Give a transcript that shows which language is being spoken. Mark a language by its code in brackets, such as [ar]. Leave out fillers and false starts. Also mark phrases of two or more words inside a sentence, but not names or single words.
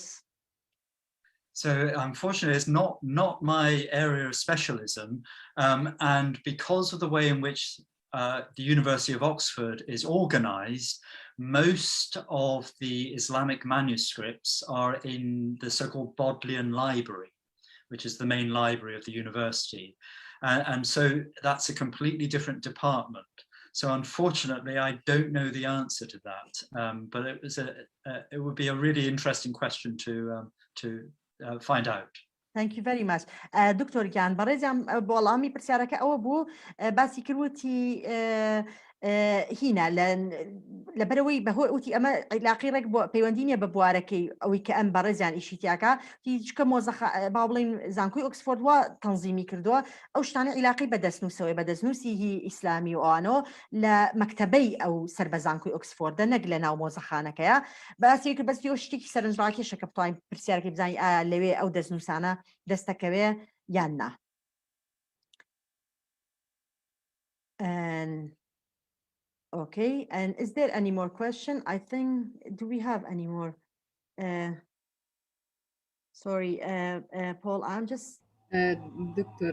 [en] So unfortunately, it's not my area of specialism, and because of the way in which the University of Oxford is organised, most of the Islamic manuscripts are in the so-called Bodleian Library, which is the main library of the university. And so that's a completely different department. So unfortunately, I don't know the answer to that, but it would be a really interesting question to find out. Thank you very much. [ckb] دكتور گیان بەڕێزیان بۆڵامی پرسیارەکە ئەوە بوو باسی کردوتی هینە لەبەرەوەی بەهۆی ئوتی ئەمە عیلاقی ڕێک بۆ پەیوەندی نیە بە بوارەکەی ئەوەی کە ئەم بەڕێزیان ئیشی تیاکە هیچکە با بڵین زانکۆی ئۆکسفۆرد وا تەنزیمی کردووە ئەو شتانە عیلاقی بە دەستنووسەوەی بە دەستنووسی هی ئیسلامی و ئەوانەوە لە مەکتەبەی ئەو سەر بە زانکۆی ئۆکسفۆردە نەک لە ناو مۆزەخانەکەیە باسی کرد بەستی ئەو شتێکی سەرنجڕاکێشە کە بتوانین پرسیارەکەی بزانین ئایا لەوێ ئەو دەستنووسانە دەستەکەوێ یان نا. [en] Okay, and is there any more question? I think, do we have any more? Sorry, Paul, I'm just... Dr.